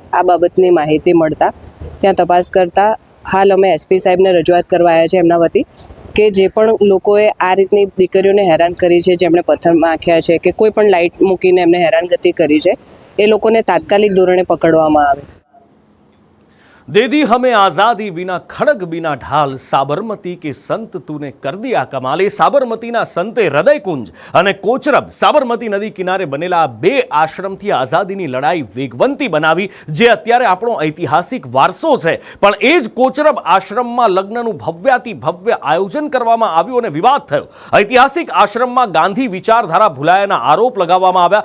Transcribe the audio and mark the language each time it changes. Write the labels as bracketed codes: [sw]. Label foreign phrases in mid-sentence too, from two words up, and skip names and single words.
[gu] આ બાબતની માહિતી મળતા ત્યાં તપાસ કરતા હાલ અમે એસપી સાહેબને રજૂઆત કરવા આવ્યા છે એમના વતી કે જે પણ લોકોએ આ રીતની દીકરીઓને હેરાન કરી છે, જેમણે પથ્થર નાખ્યા છે કે કોઈ પણ લાઇટ મૂકીને એમને હેરાનગતિ કરી છે, એ લોકોને તાત્કાલિક ધોરણે પકડવામાં આવે. [hi] दे दी हमें आजादी बिना खड़ग बिना ढाल साबरमती के संत तूने कर दिया कमाल. [gu] એ સાબરમતીના સંતે હૃદયકુંજ અને કોચરબ સાબરમતી નદી કિનારે બનેલા બે આશ્રમથી આઝાદીની લડાઈ વેગવંતી બનાવી, જે અત્યારે આપણો ઐતિહાસિક વારસો છે. પણ એ જ કોચરબ આશ્રમમાં લગ્નનું ભવ્યાતિ ભવ્ય આયોજન કરવામાં આવ્યું અને વિવાદ થયો. ઐતિહાસિક આશ્રમમાં ગાંધી વિચારધારા ભૂલાયાના આરોપ લગાવવામાં આવ્યા.